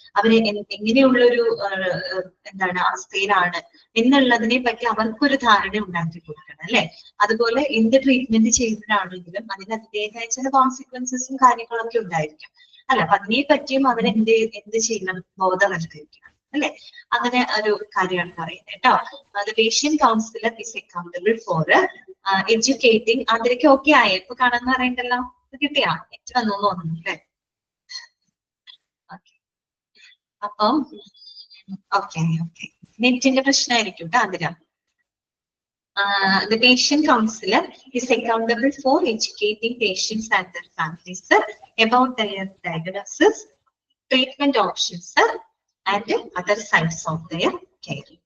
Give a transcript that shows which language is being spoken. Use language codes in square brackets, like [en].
[ml] അവര് എങ്ങനെയുള്ളൊരു അവസ്ഥയിലാണ് എന്നുള്ളതിനെ പറ്റി അവർക്കൊരു ധാരണ ഉണ്ടാക്കി കൊടുക്കണം അല്ലെ. അതുപോലെ എന്ത് ട്രീറ്റ്മെന്റ് ചെയ്യുമ്പോഴാണെങ്കിലും അതിന് അതിൻ്റെതായ ചില കോൺസിക്വൻസസും കാര്യങ്ങളൊക്കെ ഉണ്ടായിരിക്കും അല്ല. അപ്പൊ അതിനെ പറ്റിയും അവരെന്ത് ചെയ്യണം, ബോധവൽക്കരിക്കണം അല്ലെ. അങ്ങനെ ഒരു കാര്യമാണ് പറയുന്നത് കേട്ടോ. [en] The patient counselor is accountable for educating. [ml] അതിലേക്ക് ഓക്കെ ആയ ഇപ്പൊ കാണാന്ന് പറയണ്ടല്ലോ, കിട്ടിയാ നെറ്റ് വന്നു തോന്നുന്നു അല്ലെ. അപ്പം ഓക്കെ നെറ്റിന്റെ പ്രശ്നമായിരിക്കും കേട്ടോ അതിനാ. [en] The patient counselor is accountable for educating patients and their families about their diagnosis, treatment options, and other sides of their care.